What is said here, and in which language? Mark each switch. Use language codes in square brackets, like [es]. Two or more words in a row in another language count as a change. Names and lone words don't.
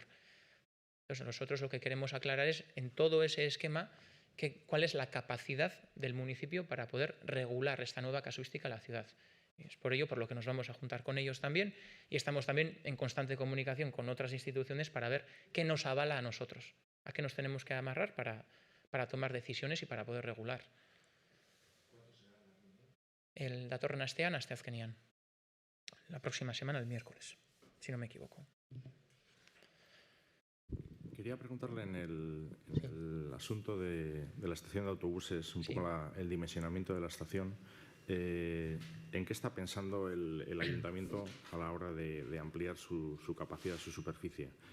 [es] Entonces, nosotros lo que queremos aclarar es, en todo ese esquema, cuál es la capacidad del municipio para poder regular esta nueva casuística en la ciudad. Y es por ello por lo que nos vamos a juntar con ellos también y estamos también en constante comunicación con otras instituciones para ver qué nos avala a nosotros, a qué nos tenemos que amarrar para tomar decisiones y para poder regular. [eu] El datorren astean, asteazkenean. [es] La próxima semana, el miércoles, si no me equivoco. Quería preguntarle en el asunto de la estación de autobuses, un poco el dimensionamiento de la estación. ¿En qué está pensando el ayuntamiento a la hora de ampliar su capacidad, su superficie?